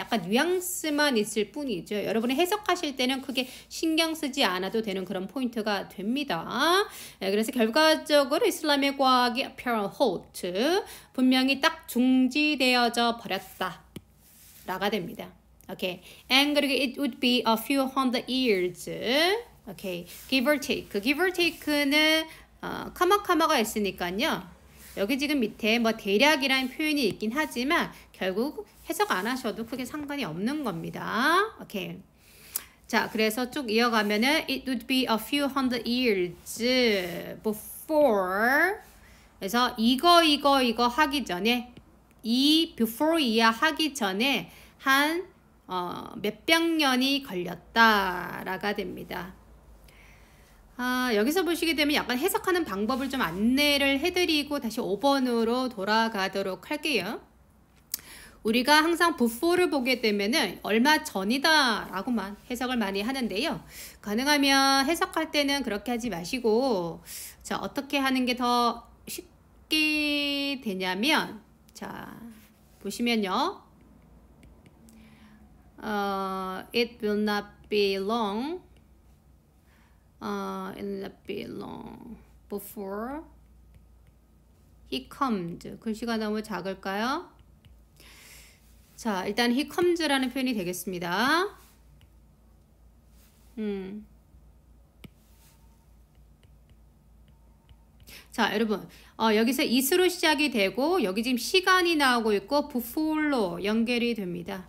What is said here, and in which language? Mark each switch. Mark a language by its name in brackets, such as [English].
[Korean] 약간 뉘앙스만 있을 뿐이죠. 여러분이 해석하실 때는 크게 신경 쓰지 않아도 되는 그런 포인트가 됩니다. 네, 그래서 결과적으로 이슬람의 과학이 apparent halt, 분명히 딱 중지되어져 버렸다 라가 됩니다. 오케이. [English] And [Korean] 그리고 [English] it would be a few hundred years. 오케이. give or take. give or take는 [Korean] 카마가 있으니까요. 여기 지금 밑에 뭐 대략이라는 표현이 있긴 하지만 결국 해석 안 하셔도 크게 상관이 없는 겁니다. 오케이. 자, 그래서 쭉 이어가면은 [English] it would be a few hundred years before. [Korean] 그래서 이거 하기 전에 이 before 이야 하기 전에 한 몇백 년이 걸렸다라가 됩니다. 여기서 보시게 되면 약간 해석하는 방법을 좀 안내를 해드리고 다시 5번으로 돌아가도록 할게요. 우리가 항상 before를 보게 되면은 얼마 전이다 라고만 해석을 많이 하는데요. 가능하면 해석할 때는 그렇게 하지 마시고, 자, 어떻게 하는 게 더 쉽게 되냐면, 자, 보시면요. [English] It will not be long. It will not be long before he comes. [Korean] 글씨가 너무 작을까요? 자, 일단 [English] he comes [Korean] 라는 표현이 되겠습니다. 자, 여러분, 여기서 is로 시작이 되고 여기 지금 시간이 나오고 있고 before로 연결이 됩니다.